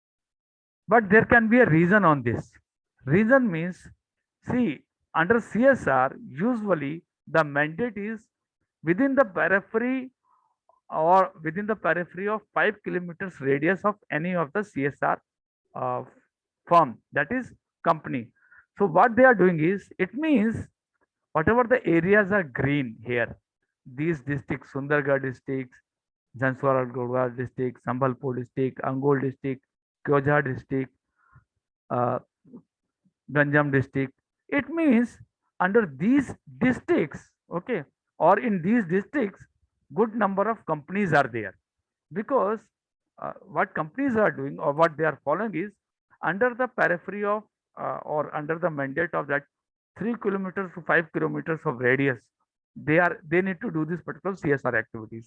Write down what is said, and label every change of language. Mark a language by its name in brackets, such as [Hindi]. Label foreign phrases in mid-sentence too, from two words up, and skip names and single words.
[English] But there can be a reason on this. Reason means, see, under CSR, usually the mandate is within the periphery or within the periphery of 5 kilometers radius of any of the CSR uh, firm, that is company. So what they are doing is, it means whatever the areas are green here, these districts, Sundargarh districts, Jhanswara district, Sambalpur district, Angol district, Kyojhar district, uh, Ganjam district. It means under these districts, okay, or in these districts, good number of companies are there, because what companies are doing or what they are following is, under the periphery of or under the mandate of that 3 kilometers to 5 kilometers of radius, they need to do this particular CSR activities.